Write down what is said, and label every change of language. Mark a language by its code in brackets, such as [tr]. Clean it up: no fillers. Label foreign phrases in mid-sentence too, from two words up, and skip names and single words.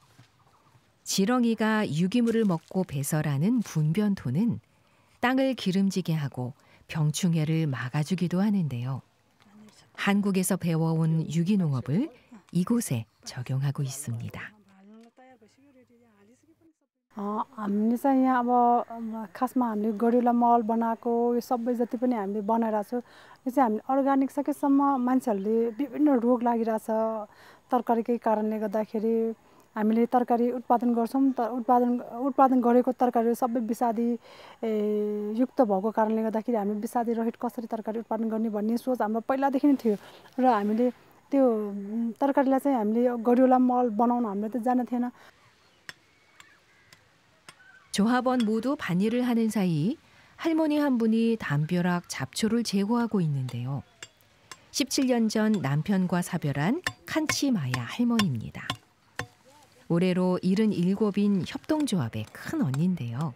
[ko] 지렁이가 유기물을 먹고 배설하는 분변토는 땅을 기름지게 하고 병충해를 막아주기도 하는데요. 한국에서 배워온 유기농업을 이곳에 적용하고 있습니다. [ne] हामीले चाहिँ यहाँ अब खासमा हामीले गडुला मल बनाएको यो सबै जति पनि हामीले बनाइरहेको छौँ यो चाहिँ हामीले अर्ग्यानिक सकेसम्म मान्छेहरूले विभिन्न रोग लागिरहेछ तरकारीकै कारणले गर्दाखेरि हामीले तरकारी उत्पादन गर्छौँ उत्पादन गरेको तरकारीहरू सबै विषादी युक्त भएको कारणले गर्दाखेरि हामी विषादी रहित कसरी तरकारी उत्पादन गर्ने भन्ने सोच हाम्रो पहिलादेखि नै थियो र हामीले त्यो तरकारीलाई चाहिँ हामीले गडुला मल बनाउन हामीले त जान्न थिएन. [ko] 조합원 모두 반일을 하는 사이 할머니 한 분이 담벼락 잡초를 제거하고 있는데요. 17년 전 남편과 사별한 칸치마야 할머니입니다. 올해로 77인 협동조합의 큰 언니인데요.